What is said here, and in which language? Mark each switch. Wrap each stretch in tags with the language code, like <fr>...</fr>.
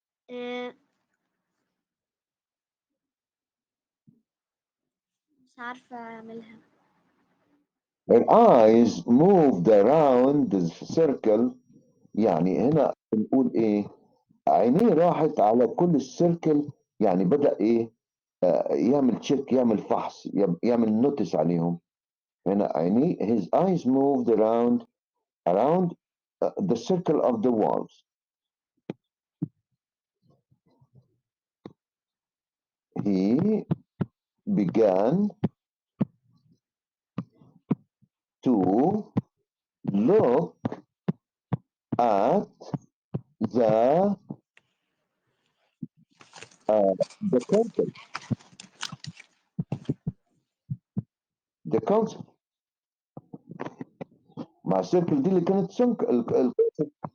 <ar>آه، مش عارفة أعملها.</ar> <en>Her eyes moved around the circle.</en> <ar>يعني هنا بنقول ايه؟ عينيه راحت على كل السيركل. يعني بدأ ايه؟ يعمل تشيك، يعمل فحص، يعمل نوتس عليهم. هنا عينيه</ar> <en>his eyes moved around the circle of the walls. He began to look at the uh, the concept. The concept</en> <ar>مع السيركل دي اللي كانت سنك الكونسبت.</ar>